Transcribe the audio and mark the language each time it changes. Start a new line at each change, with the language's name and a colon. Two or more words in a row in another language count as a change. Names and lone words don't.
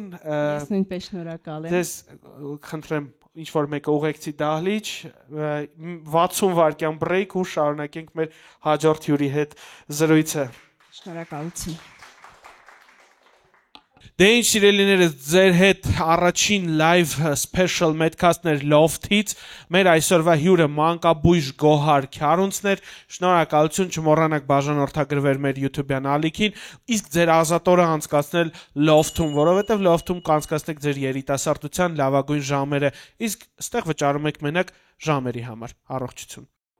Armenian: Ես նույնպես շնորհակալ եմ։ Ձեզ խնդրեմ ինչ որ մեկը ուղեկցի դահլիճ 60 վայրկյան բրեյք ու շարունակենք մեր հաջորդ հյուրի հետ զրույցը։ Շնորհակալություն։ Դե ինչ սիրելիներս, ձեր հետ առաջին
English: live special medcast-
Armenian: ներ Loft-ից, մեր այսօրվա հյուրը մանկաբույժ Գոհար Քյարունցն էր, շնորհակալություն, չմոռանաք բաժանորդագրվել մեր YouTube-յան ալիքին, իսկ ձեր ազատորը անցկացնել Loft-ում, որովհետև Loft-ում կանցկացնեք ձեր երիտասարդության լավագույն ժամերը, իսկ ստեղ վճարում եք մենակ ժամերի համար, առողջություն։